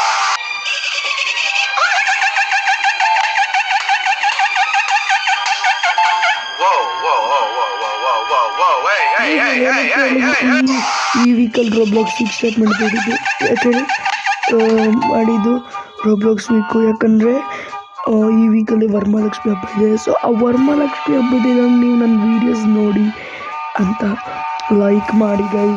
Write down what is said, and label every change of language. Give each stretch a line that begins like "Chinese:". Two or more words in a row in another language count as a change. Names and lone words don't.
Kannada: Whoa, whoa, whoa, whoa, whoa, whoa, whoa, whoa, hey, hey, hey, hey, hey, hey, hey. ಈ ವೀಕಲ್ಲಿ ರೋಬ್ಲಾಕ್ಸ್
English: week start
Kannada: ಮಾಡ್ತಿದ್ದು ಯಾಕೆ ಮಾಡಿದ್ದು ರೋಬ್ಲಾಕ್ಸ್ ವೀಕು ಯಾಕಂದರೆ ಈ ವೀಕಲ್ಲಿ ವರಮಹಾಲಕ್ಷ್ಮಿ ಹಬ್ಬ ಇದೆ. ಸೊ ಆ ವರಮಹಾಲಕ್ಷ್ಮಿ ಹಬ್ಬದ ನೀವು ನನ್ನ ವೀಡಿಯೋಸ್ ನೋಡಿ ಅಂತ ಲೈಕ್ ಮಾಡಿ ಗೈಸ್.